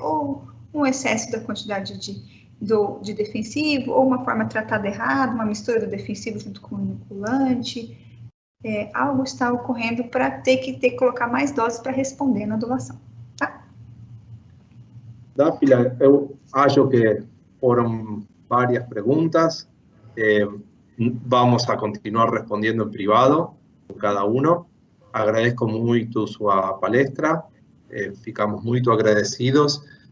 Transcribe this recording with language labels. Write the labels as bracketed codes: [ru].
[pt] Ou um excesso da quantidade de defensivo, ou uma forma tratada errada, uma mistura do defensivo junto com o inoculante. Algo está ocorrendo para ter que colocar mais doses para responder na nodulação, tá? Pilar, eu acho que [es] fueron varias preguntas. Vamos a continuar respondiendo en privado con cada uno. [pt] Agradezco muito sua palestra, ficamos muito agradecidos.